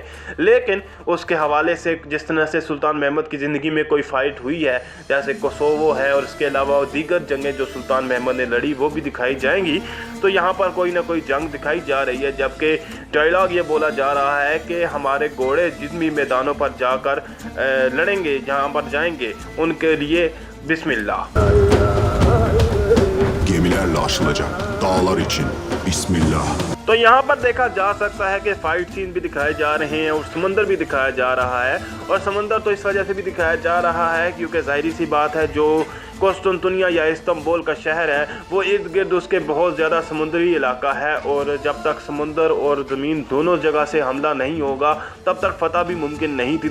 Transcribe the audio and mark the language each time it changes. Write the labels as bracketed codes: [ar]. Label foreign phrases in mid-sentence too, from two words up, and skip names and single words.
[ur] لیکن اس کے حوالے سے جس طرح سے سلطان محمد کی زندگی میں کوئی فائٹ ہوئی ہے جیسے کوسوو ہے اور اس کے علاوہ دیگر جنگیں جو سلطان محمد نے لڑی وہ بھی دکھائی جائیں گی. تو یہاں پر کوئی نہ کوئی جنگ دکھائی جا رہی ہے، جبکہ ڈائیلاگ یہ بولا جا رہا ہے کہ ہمارے گھوڑے جن بھی میدانوں پر جا کر لڑیں گے، جہاں پر جائیں گے ان کے لیے بسم اللہ. [tr] Gemilerle aşılacak dağlar için Bismillah। [ur] تو یہاں پر دیکھا جا سکتا ہے کہ [en] fight scene [ur] بھی دکھائے جا رہے ہیں اور سمندر بھی دکھایا جا رہا ہے. اور سمندر تو اس وجہ سے بھی دکھایا جا رہا ہے کیونکہ ظاہر سی بات ہے جو قسطنطنیہ یا استنبول کا شہر ہے وہ ارد گرد اس کے بہت زیادہ سمندری علاقہ ہے اور جب تک سمندر اور زمین دونوں جگہ سے حملہ نہیں ہوگا تب تک فتح بھی ممکن نہیں تھی.